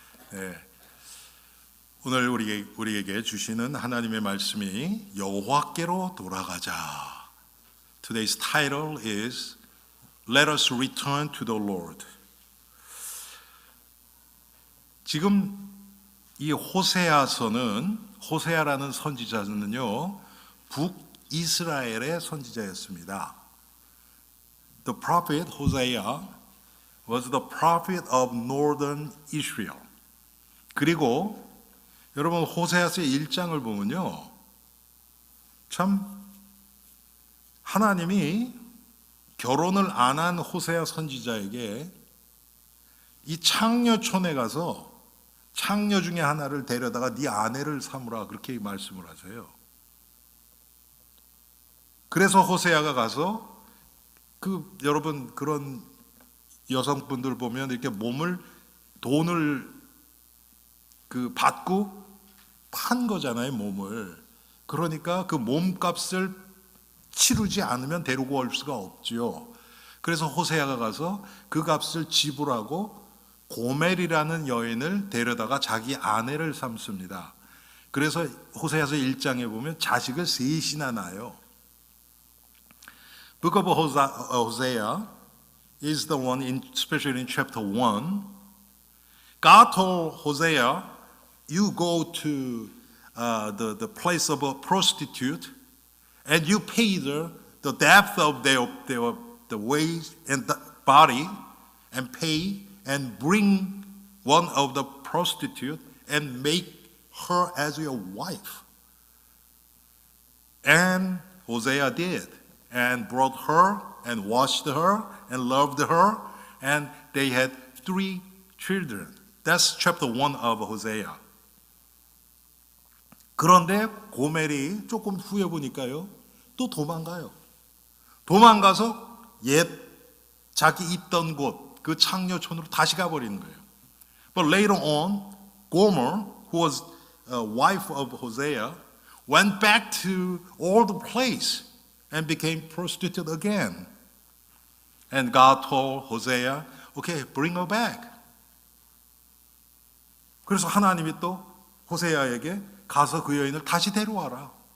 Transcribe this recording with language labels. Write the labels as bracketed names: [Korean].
[Korean] 네, 오늘 우리에게 주시는 하나님의 말씀이 여호와께로 돌아가자. [English] Today's title is Let us return to the Lord. [Korean] 지금 이 호세아라는 선지자는요, 북이스라엘의 선지자였습니다. [English] The prophet Hosea was the prophet of northern Israel. [Korean] 그리고 여러분 호세아서 1장을 보면요, 참 하나님이 결혼을 안 한 호세아 선지자에게 이 창녀촌에 가서 창녀 중에 하나를 데려다가 네 아내를 삼으라 그렇게 말씀을 하세요. 그래서 호세아가 가서 여러분 그런 여성분들 보면 이렇게 돈을 받고 판 거잖아요, 몸을. 그러니까 그 몸값을 치르지 않으면 데리고 올 수가 없지요. 그래서 호세아가 가서 그 값을 지불하고 고멜이라는 여인을 데려다가 자기 아내를 삼습니다. 그래서 호세아서 1장에 보면 자식을 셋이나 낳아요. [English] Book of Hosea is the one, especially in chapter 1. God told Hosea, you go to the place of a prostitute and you pay the depth of the waist and the body and pay and bring one of the prostitute and make her as your wife. And Hosea did. And brought her and washed her and loved her, and they had 3 children. That's chapter 1 of Hosea. [Korean] 그런데 고멜이 조금 후에 보니까요, 또 도망가요. 도망가서 자기 있던 곳, 그 창녀촌으로 다시 가버리는 거예요. [English] But later on, Gomer, who was a wife of Hosea, went back to old place and became prostitute again. And God told Hosea, okay, bring her back. [Korean] 그래서 하나님이 또 호세아에게 가서 그 여인을 다시 데려와라.